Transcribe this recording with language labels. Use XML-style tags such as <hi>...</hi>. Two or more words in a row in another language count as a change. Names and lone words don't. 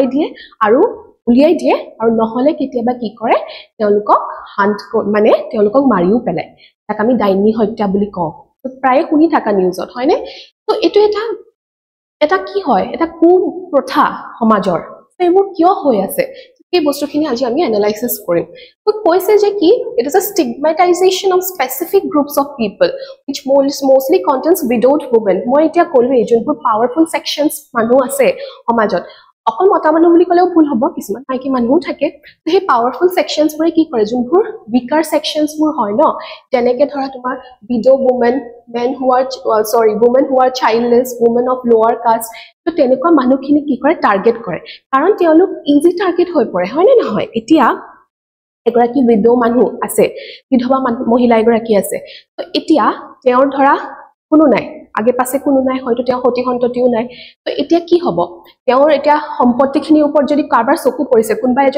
<as>দিয়ে আৰু উলিয়াই দিয়ে আৰু নহলে কেতিয়াবা কি কৰে তেওঁলোকক হান্ট মানে তেওঁলোকক মাৰিও পেলায় তাক আমি ডাইনি হত্যা বুলি কওঁ তো প্ৰায় শুনি থাকা নিউজত হয়নে তো এটো এটা কি হয় এটা কু প্ৰথা সমাজৰ সেইবোৰ কিয় হৈ আছে সেই বস্তুখিনি আজি আমি এনালাইসিস কৰিম তো কৈছে যে কি</as> <en>it is a stigmatization of specific groups of people which mostly contains widowed women</en> <as>মই এতিয়া কলো এই যোনবোৰ</as> <en>powerful sections</en> <as>মানুহ আছে সমাজত অকল মতা মানুহ বুলি কলেও ভুল হ'ব কিছুমান মাইকী মানুহও থাকে সেই পাৱাৰফুল সেকশনস বোৰে কি কৰে যোনবোৰ</as> <en>weaker sections</en> <as>বোৰ হয় ন যেনেকে ধৰা তোমাৰ</as> <en>widow women women who are childless women of lower caste</en> <as>তো তেনেকুৱা মানুহখিনি কি কৰে টাৰ্গেট কৰে কাৰণ তেওঁলোক</as> <en>easy target</en> <as>হৈ পৰে হয় নে নহয় এতিয়া এগৰাকী widow মানুহ আছে বিধৱা মহিলা এগৰাকী আছে তো এতিয়া তেওঁৰ ধৰা কোনো নাই আগে পাছে কোনো নাই হয়তো তেওঁ হতি সন্ততিও নাই তো এতিয়া কি হ'ব তেওঁৰ এতিয়া সম্পত্তিখিনিৰ ওপৰত যদি কাৰবাৰ চকু পৰিছে কোনবা এজন</as>